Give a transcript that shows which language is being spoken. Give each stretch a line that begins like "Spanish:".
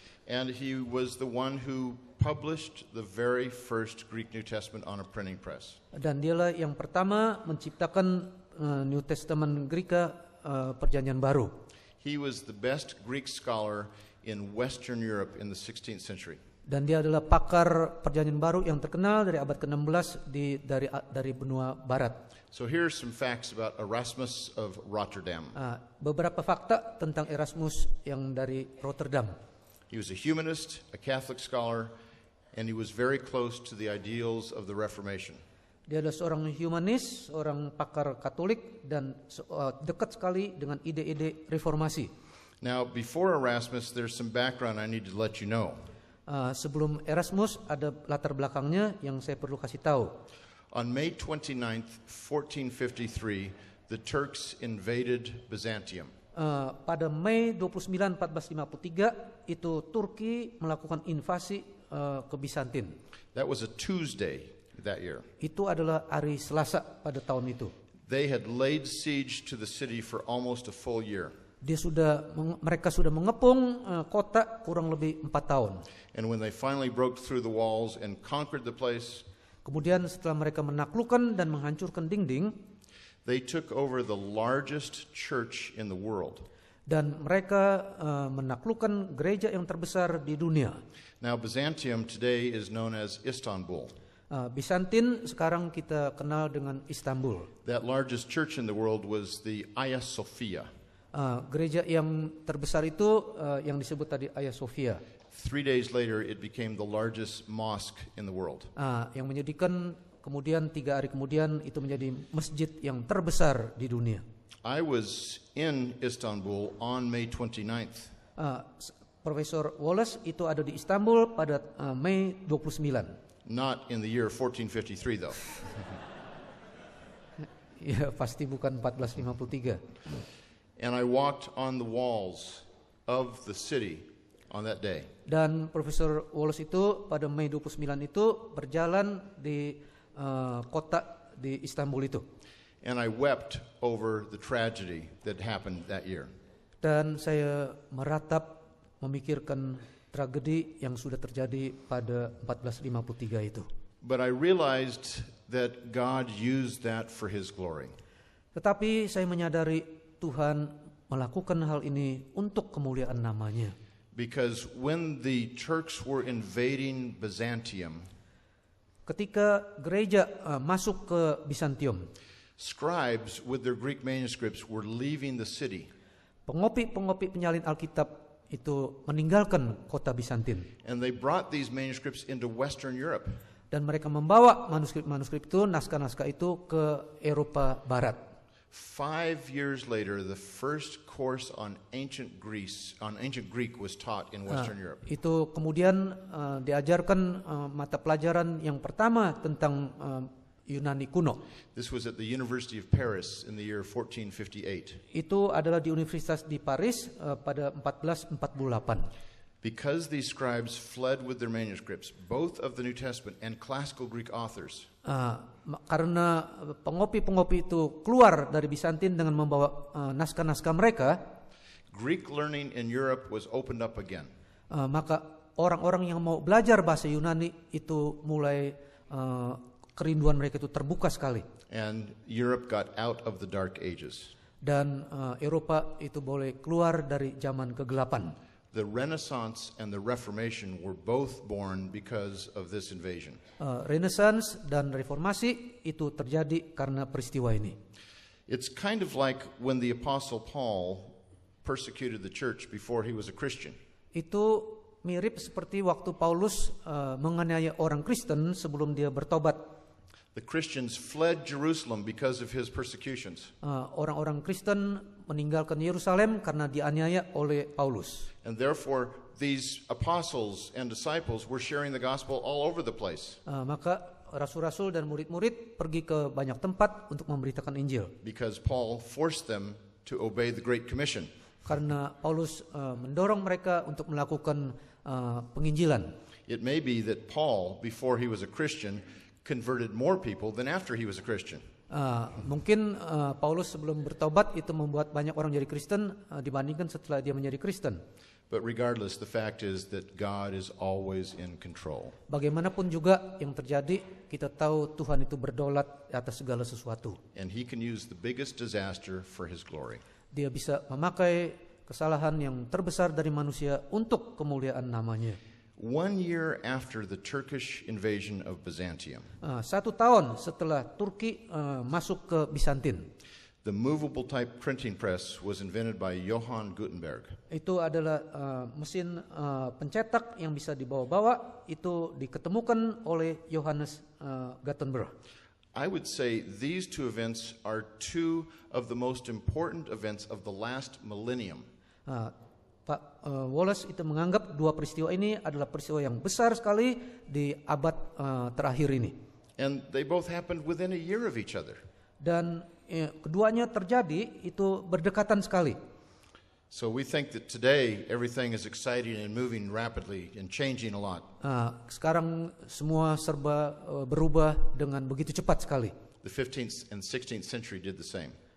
English: and he was the one who published the very first Greek New Testament on a printing press.
Indonesian: dan dialah yang pertama menciptakan
English: New Testament Greek
Indonesian: Perjanjian Baru.
English: He was the best Greek scholar in Western Europe in the 16th century.
Indonesian: Dan dia adalah pakar Perjanjian Baru yang terkenal dari abad ke-16 dari benua barat.
English: So here are some facts about Erasmus of Rotterdam.
Indonesian: Beberapa fakta tentang Erasmus yang dari Rotterdam.
English: He was a humanist, a Catholic scholar, and he was very close to the ideals of the Reformation.
Indonesian: Dia adalah seorang humanis, seorang pakar Katolik, dan dekat sekali dengan ide-ide reformasi.
English: Now, before Erasmus, there's some background I need to let you know.
Indonesian: Sebelum Erasmus ada latar belakangnya yang saya perlu kasih tahu.
English: On May 29th, 1453, the Turks invaded Byzantium.
Indonesian: Pada Mei 29, 1453 itu Turki melakukan invasi ke Bizantin.
English: That was a Tuesday that year.
Indonesian: Itu adalah hari Selasa pada tahun itu.
English: They had laid siege to the city for almost a full year.
Indonesian: Mereka sudah mengepung kota kurang lebih 4 tahun.
English: And when they finally broke through the walls and conquered the place,
Indonesian: kemudian setelah mereka menaklukkan dan menghancurkan dinding,
English: they took over the largest church in the world.
Indonesian: Dan mereka menaklukkan gereja yang terbesar di dunia.
English: Now Byzantium today is known as Istanbul.
Indonesian: Bizantin sekarang kita kenal dengan Istanbul.
English: That largest church in the world was the Hagia Sophia.
Indonesian: Gereja yang terbesar itu yang disebut tadi Hagia Sophia.
English: 3 days later, it became the largest mosque in the world.
Indonesian: Yang menjadikan kemudian 3 hari kemudian itu menjadi masjid yang terbesar di dunia.
English: I was in Istanbul on May 29th.
Indonesian: Profesor Wallace itu ada di Istanbul pada Mei 29.
English: Not in the year 1453 though.
Indonesian: Ya, pasti bukan 1453.
English: And I walked on the walls of the city on that day.
Indonesian: Dan Profesor Wallace itu pada Mei 29 itu berjalan di kota di Istanbul itu.
English: And I wept over the tragedy that happened that year.
Indonesian: Dan saya meratap memikirkan tragedi yang sudah terjadi pada 1453 itu.
English: But I realized that God used that for His glory.
Indonesian: Tetapi saya menyadari Tuhan melakukan hal ini untuk kemuliaan namanya.
English: Because when the Turks were invading Byzantium,
Indonesian: ketika gereja masuk ke Bizantium,
English: scribes with their Greek manuscripts were leaving the city.
Indonesian: Pengopi penyalin Alkitab itu meninggalkan kota Bizantin.
English: And they brought these manuscripts into Western Europe.
Indonesian: Dan mereka membawa manuskrip itu, naskah-naskah itu ke Eropa Barat.
English: 5 years later, the first course on ancient Greek was taught in Western Europe.
Indonesian: Itu kemudian diajarkan mata pelajaran yang pertama tentang Yunani kuno.
English: This was at the University of Paris in the year 1458.
Indonesian: Itu adalah di Universitas di Paris pada 1448.
English: Because these scribes fled with their manuscripts, both of the New Testament and classical Greek authors.
Indonesian: Karena pengopi itu keluar dari Bizantin dengan membawa naskah-naskah mereka,
English: Greek learning in Europe was opened up again.
Indonesian: Maka orang-orang yang mau belajar bahasa Yunani itu mulai kerinduan mereka itu terbuka sekali.
English: And Europe got out of the Dark Ages.
Indonesian: Dan Eropa itu boleh keluar dari zaman kegelapan.
English: The Renaissance and the Reformation were both born because of this invasion.
Indonesian: Renaissance dan reformasi itu terjadi karena peristiwa ini.
English: It's kind of like when the Apostle Paul persecuted the church before he was a Christian.
Indonesian: Itu mirip seperti waktu Paulus menganiaya orang Kristen sebelum dia bertobat.
English: The Christians fled Jerusalem because of his persecutions.
Indonesian: Orang-orang Kristen meninggalkan Yerusalem karena dianiaya oleh Paulus.
English: And therefore, these apostles and disciples were sharing the gospel all over the place.
Indonesian: Maka rasul-rasul dan murid-murid pergi ke banyak tempat untuk memberitakan Injil.
English: Because Paul forced them to obey the Great Commission.
Indonesian: Karena Paulus mendorong mereka untuk melakukan penginjilan.
English: It may be that Paul, before he was a Christian, converted more people than after he was a Christian.
Indonesian: Mungkin Paulus sebelum bertobat itu membuat banyak orang jadi Kristen dibandingkan setelah dia menjadi Kristen.
English: But regardless, the fact is that God is always in control.
Indonesian: Bagaimanapun juga yang terjadi, kita tahu Tuhan itu berdaulat atas segala sesuatu.
English: And he can use the biggest disaster for his glory.
Indonesian: Dia bisa memakai kesalahan yang terbesar dari manusia untuk kemuliaan namanya.
English: 1 year after the Turkish invasion of Byzantium,
Indonesian: 1 tahun setelah Turki masuk ke Bizantin,
English: the movable type printing press was invented by Johann Gutenberg.
Indonesian: itu adalah mesin pencetak yang bisa dibawa-bawa, itu diketemukan oleh Johannes Gutenberg.
English: I would say these two events are two of the most important events of the last millennium.
Indonesian: Pak Wallace itu menganggap dua peristiwa ini adalah peristiwa yang besar sekali di abad terakhir ini.
English: And they both happened within a year of each other.
Indonesian: Dan keduanya terjadi itu berdekatan sekali.
English: So we think that today everything is exciting and moving rapidly and changing a lot.
Indonesian: Sekarang semua serba berubah dengan begitu cepat sekali.
English: The 15th and 16th century did the same.